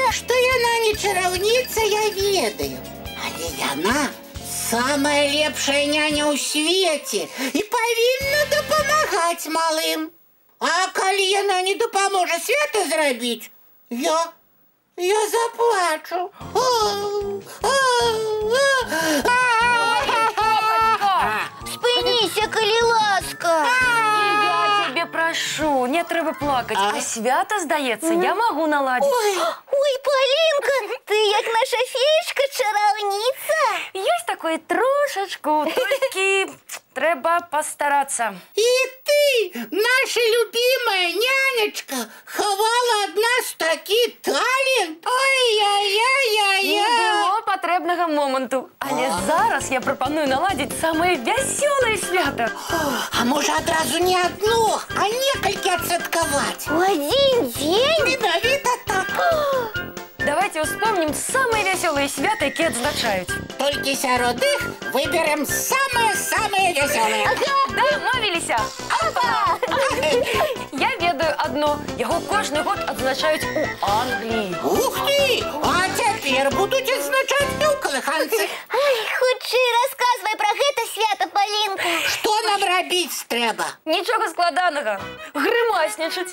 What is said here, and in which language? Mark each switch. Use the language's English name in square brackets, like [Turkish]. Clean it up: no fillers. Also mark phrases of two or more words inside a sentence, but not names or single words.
[Belarusian] Што яна не чараўніца, я ведаю. Але яна самая лепшая няня ў свеце і павінна дапамагаць малым. А калі яна не дапаможа свята зрабіць, я заплачу. Спыніся, калі ласка. [Ukrainian] Я тебе прошу, не треба плакать. А свято, [Russian] здаецца, я могу наладить. [Belarusian] Ой, Палінка, ты як наша феечка-чараўніца. [Russian] Есть такое трошечку, только треба постараться. [Belarusian] І ты, [Russian] наша любимая нянечка, [Belarusian] хавала ад нас такі талент. [Ukrainian] Не Ой-яй-яй-яй-яй. было потребного моменту. Але зараз я пропоную [Russian] наладить самое веселое [Ukrainian] свято. [Belarusian] А можа адразу не одно, а некалькі адсвяткаваць? У адзін дзень? Менавіта так. [Russian] Давайте вспомним самые веселые свята, [Belarusian] якія адзначаюць. Толькі сярод іх выберем [Russian] самые веселые. [Ukrainian] Домовились! Я ведаю одно. [Belarusian] Яго кожны год адзначаюць у Англии. [Russian] Ух ты! [Belarusian] А цяпер будуць адзначаць у калыханцы. Ай, хутчэй расказвай пра гэта свята, Палінка. Што нам рабіць трэба? Нічога складанага. Грымаснічаць.